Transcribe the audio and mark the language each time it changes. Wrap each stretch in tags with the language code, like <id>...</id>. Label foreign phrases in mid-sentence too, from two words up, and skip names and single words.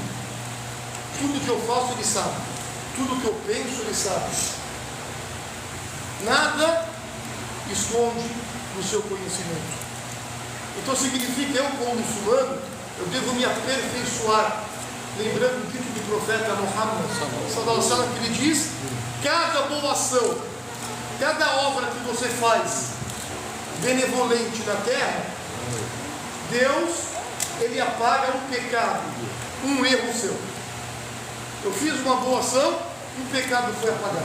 <pt>Tudo que eu faço Ele sabe, tudo que eu penso Ele sabe. Nada esconde do seu conhecimento. Então significa: eu como muçulmano, eu devo me aperfeiçoar. Lembrando o dito do profeta Muhammad</pt> <ar>صلى الله عليه وسلم,</ar> <pt>que ele diz: cada boa ação, cada obra que você faz benevolente na terra, Deus, Ele apaga um pecado, um erro seu. Eu fiz uma boa ação, um pecado foi apagado.</pt>